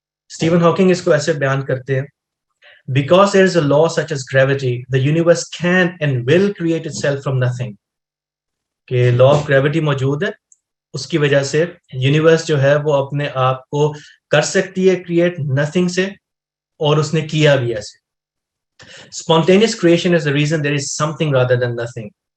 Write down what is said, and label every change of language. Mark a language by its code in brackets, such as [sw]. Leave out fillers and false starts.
[ur] Steven Hawking اس کو ایسے بیان کرتے ہیں, [en] Because there is a law such as gravity, the universe can and will create itself from nothing. [ur] کہ law of gravity موجود ہے, اس کی وجہ سے یونیورس جو ہے وہ اپنے آپ کو کر سکتی ہے کریٹ نتھنگ سے, اور اس نے کیا بھی ایسے. [en] Spontaneous creation is the reason there is something rather than nothing.